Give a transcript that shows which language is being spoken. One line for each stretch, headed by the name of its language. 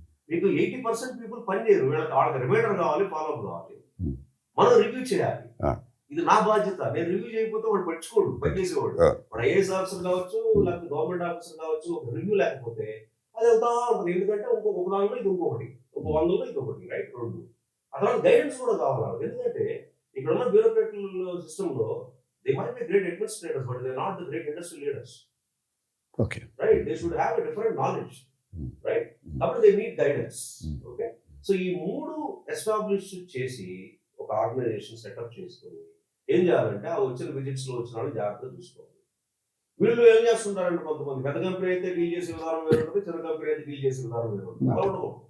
Telugu: మీకు 80% పీపుల్ పని చేయరు. వాళ్ళకి రిమైండర్ కావాలి, ఫాలో అప్ కావాలి, మనం రివ్యూ చేయాలి. ఇది నా బాధ్యత. నేను రివ్యూ చేయకపోతే వాడు పట్టించుకోడు, పని చేసేవాడు. వాడు ఐఏఎస్ ఆఫీసర్ కావచ్చు, లేకపోతే గవర్నమెంట్ ఆఫీసర్ కావచ్చు, ఒక రివ్యూ లేకపోతే అది వెళ్తా ఉంటుంది. ఎందుకంటే ఒక దానిలో ఇది ఇంకొకటి, ఒక 100లో ఇది ఒకటి, రైట్, 2. అక్కడ గైడెన్స్ కూడా కావాలి. ఎందుకంటే ఇక్కడ ఉన్న బ్యూరోక్రాటిక్ సిస్టమ్ లో
English: they might be great administrators, but they're not the great industry leaders. Okay. Right? They should have a different knowledge. Right? But they need guidance. Okay?
Telugu: So, ఈ మూడు establish చేసి ఒక ఆర్గనైజేషన్ సెటప్ చేసుకొని ఏం చేయాలంటే ఆ వచ్చిన విజిట్స్ లో వచ్చిన వాళ్ళు జాగ్రత్తగా చూసుకోవాలి. వీళ్ళు ఏం చేస్తుంటారంటే కొంతమంది పెద్ద కంపెనీ అయితే డీల్ చేసే విధానం వేరు ఉంటుంది, చిన్న కంపెనీ అయితే డీల్ చేసే విధానం వేరు ఉంటుంది.